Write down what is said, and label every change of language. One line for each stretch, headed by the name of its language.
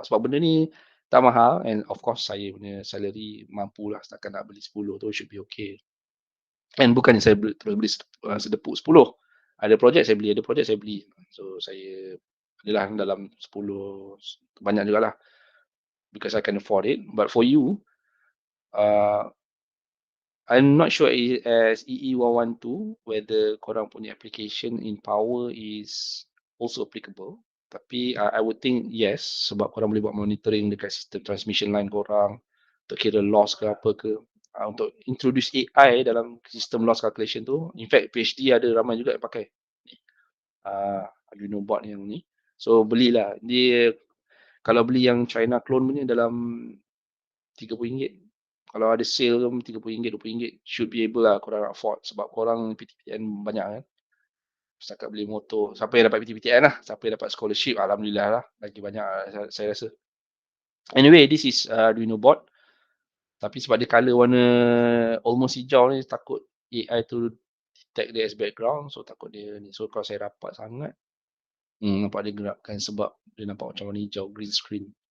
Malay: Sebab benda ni tak mahal
English: and of course
Malay: saya punya salary mampu lah setakat nak beli 10 tu
English: should be okay.
Malay: And bukannya saya beli sedepuk 10. Ada projek saya beli, ada projek saya beli. So saya adalah dalam 10, banyak jugalah.
English: Because I can afford it. But for you, I'm not sure as EE112 whether
Malay: korang punya
English: application in power is also applicable.
Malay: Tapi
English: I would think yes,
Malay: sebab korang boleh buat monitoring dekat sistem transmission line korang untuk kira loss ke apa ke. Untuk introduce AI dalam sistem loss calculation tu.
English: In fact,
Malay: PhD ada ramai juga yang pakai Arduino board yang ni. So belilah. Dia kalau beli yang China clone punya dalam RM30. Kalau ada sale RM30, RM20,
English: should be able
Malay: lah korang afford. Sebab korang PTPTN banyak kan. Setakat beli motor. Siapa yang dapat PTPTN lah. Siapa yang dapat scholarship, Alhamdulillah lah. Lagi banyak saya rasa.
English: Anyway, this is Arduino board.
Malay: Tapi sebab dia colour warna almost hijau ni, takut AI tu detect dia as background. So takut dia ni. So kalau saya rapat sangat, nampak dia gerakkan sebab dia nampak macam warna hijau,
English: green screen.